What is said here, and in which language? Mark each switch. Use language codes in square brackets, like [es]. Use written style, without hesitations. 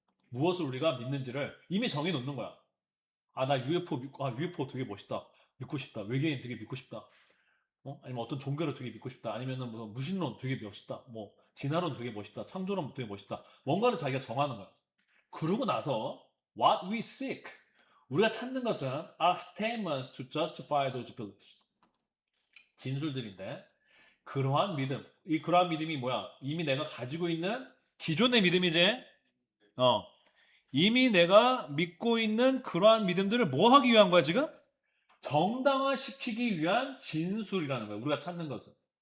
[ko] 무엇을 우리가 믿는지를 이미 정해놓는 거야. 아, 나 UFO 믿고, 아, UFO 되게 멋있다. 믿고 싶다. 외계인 되게 믿고 싶다. 아니면 어떤 종교를 되게 믿고 싶다. 아니면은 무슨 무신론 되게 멋있다. 뭐, 진화론 되게 멋있다. 창조론 되게 멋있다. 뭔가를 자기가 정하는 거야. 그러고 나서, [en] what we seek. [ko] 우리가 찾는 것은 [en] are statements to justify those beliefs. [ko] 진술들인데, 그러한 믿음이 뭐야? 이미 내가 가지고 있는 기존의 믿음이지? 이미 내가 믿고 있는 그러한 믿음들을 뭐 하기 위한 거야, 지금? 정당화시키기 위한 진술이라는 거야, 우리가 찾는 것은.